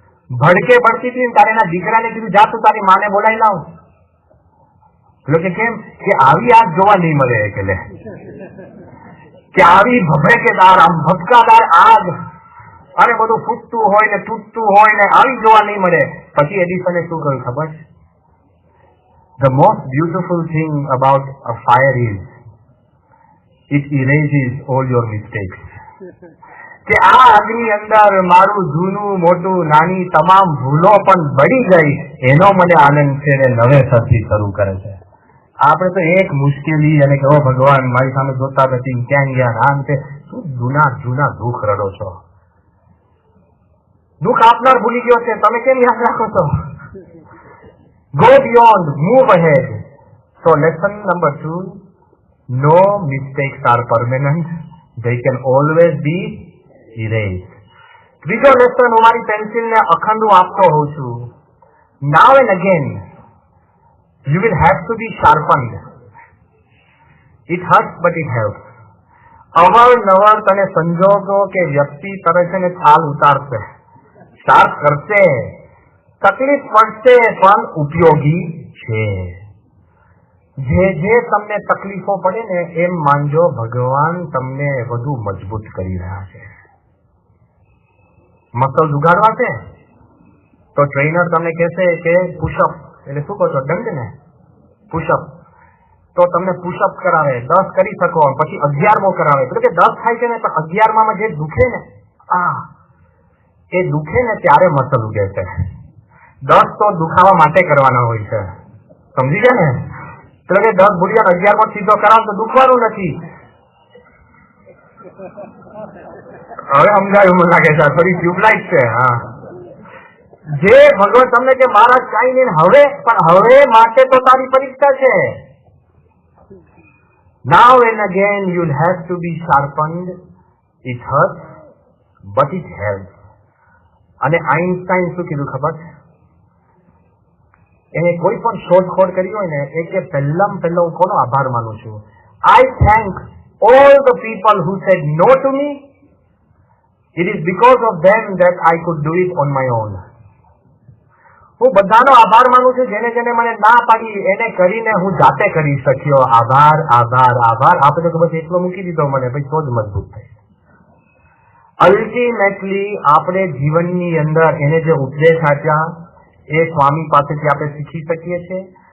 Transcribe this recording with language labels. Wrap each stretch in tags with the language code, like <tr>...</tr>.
<gu>ભડકે ભડતી હતી. તારે એના દીકરાને કીધું જા તું તારી માને બોલાવી લાવ. કે કેમ કે આવી આગ જોવા નહીં મળે, એટલે કે આવી ભભડકેદાર, આમ ભપકાદાર આગ અને બધું ફૂટતું હોય ને તૂટતું હોય ને આવી જોવા નહીં મળે. પછી એડિસને શું કહ્યું ખબર?</gu> <en>The most beautiful thing about a fire is it erases all your mistakes.</en> <gu>કે આ આગની અંદર મારું જૂનું મોટું નાની તમામ ભૂલો પણ બળી ગઈ, એનો મને આનંદ છે ને નવેસરથી શરૂ કરે છે. આપણે તો એક મુશ્કેલી અને કહો ભગવાન મારી સામે જોતા નથી, ક્યાં ગયા, આમ છે, શું જૂના દુઃખ રડો છો? દુઃખ આપનાર ભૂલી ગયો છે, તમે કેમ યાદ રાખો છો?</gu> <en>Go beyond, move ahead. So lesson number 2, no mistakes are permanent, they can always be erased.</en> <gu>ત્રીજો લેસન હું મારી પેન્સિલને અખંડું આપતો હોઉં છું.</gu> <en>Now and again you will have to be sharpened. It hurts but it helps.</en> <gu>અવારનવાર તને સંજોગો કે વ્યક્તિ તરફ છે ને ચાલ ઉતારશે, શાર્પ કરશે, તકલીફ પડશે, પણ ઉપયોગી છે. જે તમને તકલીફો પડે ને એમ માનજો ભગવાન તમને વધુ મજબૂત કરી રહ્યા છે. મસલ ઉગાડવા છે તો ટ્રેનર તમને કહેશે કે પુશઅપ, એટલે શું કહો છો, દંડ ને, પુશઅપ, તો તમને પુશઅપ કરાવે, 10 કરી શકો, પછી 11મો કરાવે. એટલે કે 10 થાય છે ને તો 11માં જે દુખે ને, એ દુખે ને ત્યારે મસલ ઉગે છે. 10 તો દુખાવા માટે કરવાના હોય છે, સમજી ગયા ને? એટલે કે 10 ભૂડિયા 11 સીધો કરાવ તો દુખવાનું નથી. હવે સમજાયું મને લાગે છે, થોડી ટ્યુબલાઇટ છે. હા, જે ભગવાન તમને કે મહારાજ કાંઈ નહીં, હવે માટે તો તારી પરીક્ષા છે.</gu> <en>Now and again you'll have to be sharpened. It hurts, but it helps.</en> <gu>અને આઈન્સ્ટાઈન શું કીધું ખબર છે? એને કોઈ પણ શોધખોળ કરી હોય ને એ કે પહેલા હું કોનો આભાર માનું છું?</gu> <en>I thank all the people who said no to me. It is because of them that I could do it on my own.</en> <gu>હું બધાનો આભાર માનું છું જેને મને ના પાડી એને કરીને હું જાતે કરી શક્યો. આભાર આભાર આભાર. આપણે તો બસ એટલો મૂકી દીધો મને, ભાઈ તો જ મજબૂત થાય. અલ્ટિમેટલી આપણે જીવનની અંદર એને જે ઉપદેશ આપ્યા એ સ્વામી પાસેથી આપણે શીખી શકીએ છીએ.</gu>